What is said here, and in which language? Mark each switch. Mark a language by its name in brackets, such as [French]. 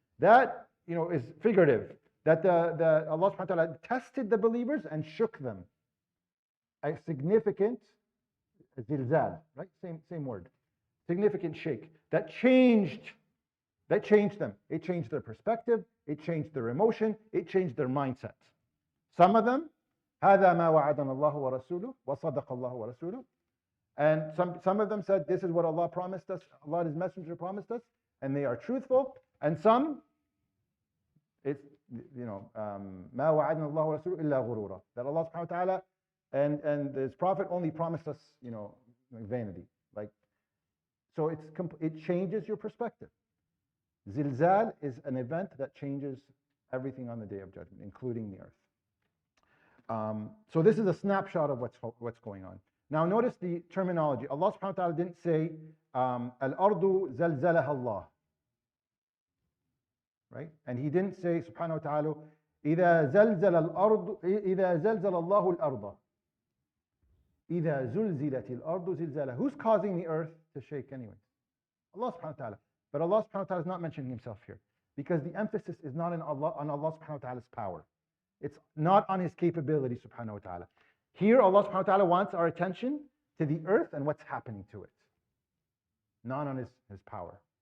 [English] That is figurative. That Allah subhanahu wa ta'ala tested the believers and shook them. A significant zilzal, right? Same word. Significant shake. That changed them. It changed their perspective, it changed their emotion, it changed their mindset. Some of them, [Arabic] هذا ما وعدنا الله ورسوله وصدق الله ورسوله. [English] And some of them said, this is what Allah promised us, Allah and His Messenger promised us, and they are truthful. And some, it's [Arabic] ما وعدنا الله ورسوله إلا غرورا. [English] That Allah subhanahu wa ta'ala and His Prophet only promised us, vanity. So it changes your perspective. Zilzal is an event that changes everything on the Day of Judgment, including the earth. So this is a snapshot of what's going on. Now notice the terminology. Allah subhanahu wa ta'ala didn't say al-ardu zalzalaha Allah. Right? And He didn't say subhanahu wa ta'ala [Arabic] إذا زلزل الأرض إذا زلزل الله الأرض إذا زلزلت الأرض زلزالها. [English] Who's causing the earth to shake anyway? Allah subhanahu wa ta'ala. But Allah subhanahu wa ta'ala is not mentioning Himself here, because the emphasis is not on Allah subhanahu wa ta'ala's power. It's not on His capability subhanahu wa ta'ala. Here Allah subhanahu wa ta'ala wants our attention to the earth and what's happening to it, not on His power.